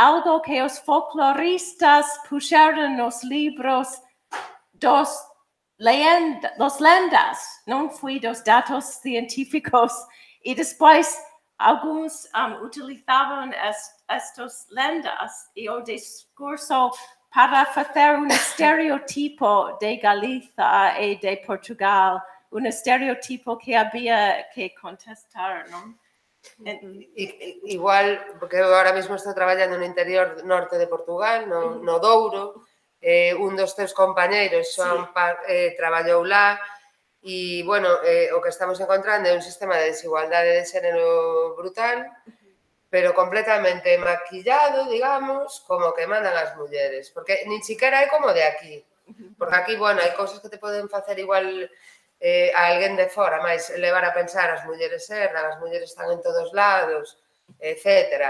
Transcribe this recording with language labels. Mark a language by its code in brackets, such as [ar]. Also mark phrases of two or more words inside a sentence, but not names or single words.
[es] algo que los folcloristas pusieron en los libros, dos leyendas, no fue dos datos científicos, y después algunos utilizaban estas leyendas y el discurso para hacer un estereotipo de Galicia y de Portugal, un estereotipo que había que contestar, ¿no? Igual, porque ahora mismo [gl] estou traballando no interior norte de Portugal, no Douro, un dos teus compañeiros, Xoan, traballou lá, e, bueno, o que estamos encontrando é un sistema de desigualdade de xénero brutal, pero completamente maquillado, digamos, como que mandan as mulleres, porque nin siquiera é como de aquí, porque aquí, bueno, hai cousas que te poden facer igual a alguén de fora, máis levar a pensar as mulleres erran, as mulleres están en todos lados, etc.